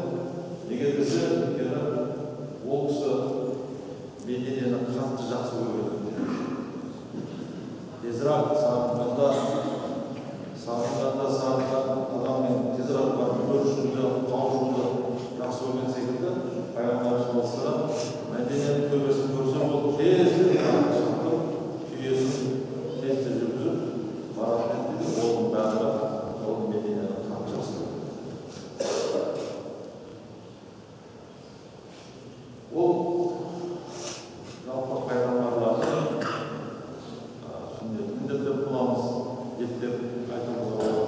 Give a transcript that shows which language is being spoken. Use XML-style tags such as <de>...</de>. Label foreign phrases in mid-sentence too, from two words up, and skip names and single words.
<kk>Неге десе, өйткені ол кісі Мединені қатты жақсы көреді. Тезірек сағынғанда адаммен тезірек барып көрішуді, қауышуды жақсы көрген секілді, Пайғамбар</kk> <ar>صلى الله عليه وسلم</ar> <kk>Мединенің төбесін көрсе, ол тезірек шақырып, түйесін тезірек жүргізіп баратын еді. Оның бәрі ол Мединені қатты жақсы көрді. Ол жалпы пайғамбарлардың сүннетін қыламыз деп айтуға болады.</kk>